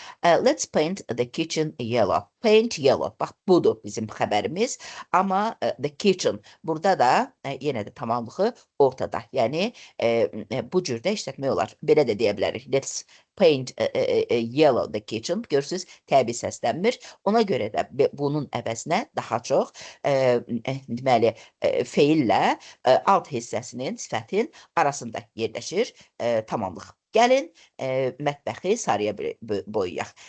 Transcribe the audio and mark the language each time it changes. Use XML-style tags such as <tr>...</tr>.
<en>Let's paint the kitchen yellow. Paint yellow.</en> <az>Bax, budur bizim xəbərimiz. Amma</az> <en>the kitchen,</en> <az>burada da yenə də tamamlığı ortada. Yəni, bu cürdə işlətmək olar. Belə də deyə bilərik.</az> <en>Let's paint yellow the kitchen.</en> <az>Görürsünüz, təbii səslənmir. Ona görə də bunun əvəzinə daha çox deməli feillə alt hissəsinin, sifətin arasında yerləşir tamamlıq. Gəlin mətbəxi sarıya boyayaq.</az>